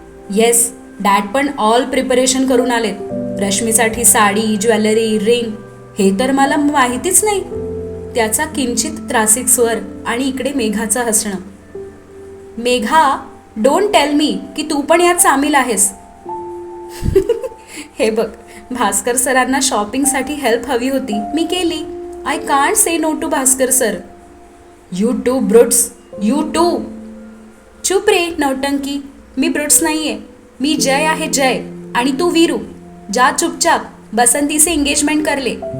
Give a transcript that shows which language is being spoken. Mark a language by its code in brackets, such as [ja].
[mr] Yes dad पण all preparation करून आलेत. रश्मीसाठी साडी ज्वेलरी रिंग हे तर मला माहितीच नाही. त्याचा किंचित त्रासिक स्वर आणि इकडे मेघाचं हसणं. मेघा [en] don't tell me [mr] की तू पण यात सामील आहेस. हे बघ भास्कर सरांना शॉपिंगसाठी हेल्प हवी होती, मी केली. [en] I can't say no to Bhaskar sir. You too Brutus, you too. [mr] चुप रे नौटंकी, मी ब्रुट्स नाहीये, मी जय आहे जय, आणि तू वीरू. [hi] जा चुपचाप, बसंती से एंगेजमेंट कर ले.